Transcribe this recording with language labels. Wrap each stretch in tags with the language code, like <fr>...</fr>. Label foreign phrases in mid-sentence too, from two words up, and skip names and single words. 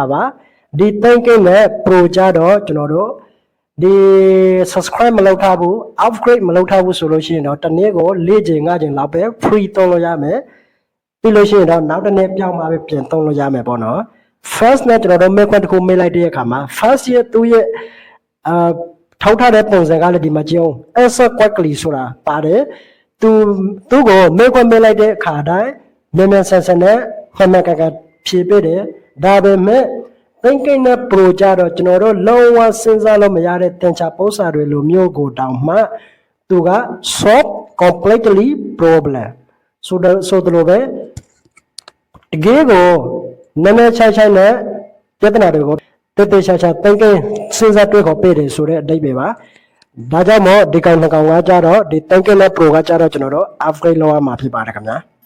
<my>ပါဒီ3ကိန်းနဲ့ pro ကြတော့ကျွန်တော်တို့ဒီ subscribe မလုပ်ထားဘူး upgrade မလုပ်ထားဘူးဆိုလို့ရှိရင်တော့တစ်နေ့ကို4ချိန်5ချိန်လောက်ပဲ free သုံးလို့ရမယ်ပြီးလို့ရှိရင်တော့နောက်တစ်နေ့ပြောင်းမှ ပဲပြန်သုံးလို့ရမယ်ပေါ့နော် first နဲ့ကျွန်တော်တို့ make တစ်ခု make လိုက်တဲ့အခါမှာ first ရဲ့သူ့ရဲ့ထောက်ထားတဲ့ပုံစံကလည်းဒီမှာကြည့်အောင်</my> <en>answer quickly</en> <my>ဆိုတာပါတယ်သူ့ ကို make လိုက်တဲ့အခါတိုင်းမြန်မြန်ဆန်ဆန်နဲ့မှန်မှန်ကန်ကန်ဖြေပေးတယ်ဒါပေမဲ့thinking နဲ့ pro ကြ တော့ကျွန်တော်တို့လုံးဝစဉ်းစားလို့မရတဲ့သင်္ချာပုံစံတွေလိုမျိုးကိုတောင်မှသူက</my> <en>solve completely problem</en> <my>ဆိုတော့ပဲတကယ်ကိုနည်းနည်းချိုက်နဲ့ပြဿနာတွေကိုတည်ချာ thinking စဉ်းစားတွေးခေါ်ပေးတယ်ဆိုတဲ့အဓိပ္ပာယ်ပါဒါကြောင့်မို့ဒီကောင်နှစ်ကောင်ကကြတော့ဒီ thinking နဲ့ pro ကကြတော့ကျွန်တော်တို့ upgrade လုပ်ရမှာဖြစ်ပါတယ်ခင်ဗျာ</my>